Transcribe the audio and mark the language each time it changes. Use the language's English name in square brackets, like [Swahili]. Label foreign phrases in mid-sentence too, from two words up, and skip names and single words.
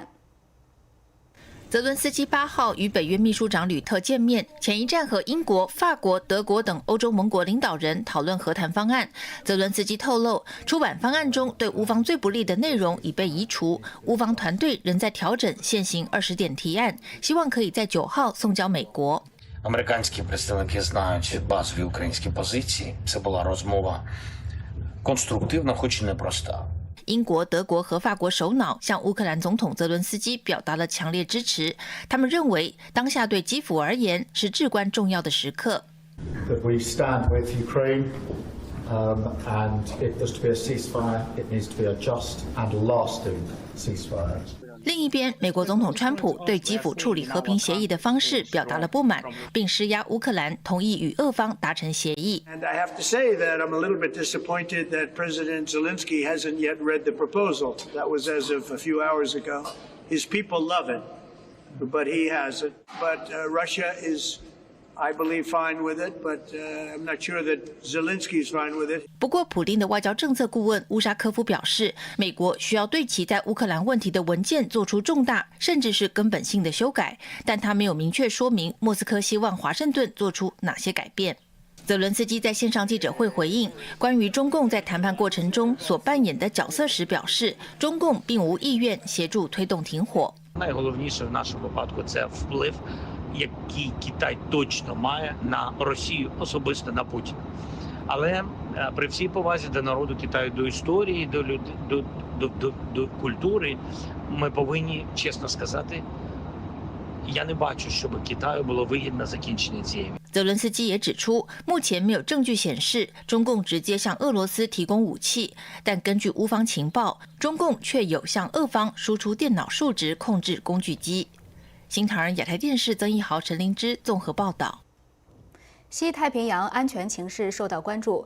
[Chinese] 泽伦斯基8号与北约秘书长吕特见面，前一站和英国、法国、德国等欧洲盟国领导人讨论和谈方案。泽伦斯基透露，出版方案中对乌方最不利的内容已被移除，乌方团队仍在调整现行20点提案，希望可以在9号送交美国。 [Ukrainian] Американські представники знають базові українські позиції. Це була розмова конструктивна, хоч і непроста. [Chinese] 英国、德国和法国首脑向乌克兰总统泽伦斯基表达了强烈支持。他们认为，当下对基辅而言是至关重要的时刻。 [English] That we stand with Ukraine, and if there's to be a ceasefire, it needs to be a just and lasting ceasefire. [Chinese] 另一边，美国总统川普对基辅处理和平协议的方式表达了不满，并施压乌克兰同意与俄方达成协议。 [English] And I have to say that I'm a little bit disappointed that President Zelensky hasn't yet read the proposal. That was as of a few hours ago. His people love it, but he hasn't. But Russia is, I believe, fine with it, but I'm not sure that Zelensky is fine with it. [Chinese] 不过，普丁的外交政策顾问乌沙科夫表示，美国需要对其在乌克兰问题的文件做出重大甚至是根本性的修改，但他没有明确说明莫斯科希望华盛顿做出哪些改变。泽伦斯基在线上记者会回应关于中共在谈判过程中所扮演的角色时表示，中共并无意愿协助推动停火。 [Ukrainian] Найголовніше в нашому випадку це вплив, який Китай точно має на Росію, особисто на Путіна. Але при всій повазі до народу Китаю, до історії, до культури, ми повинні чесно сказати, я не бачу, щоб Китаю було вигідне закінчення цієї. [Chinese] 泽伦斯基也指出，目前没有证据显示中共直接向俄罗斯提供武器，但根据乌方情报，中共却有向俄方输出电脑数值控制工具机。新唐人亚太电视曾一豪、陈灵芝综合报道。西太平洋安全情势受到关注。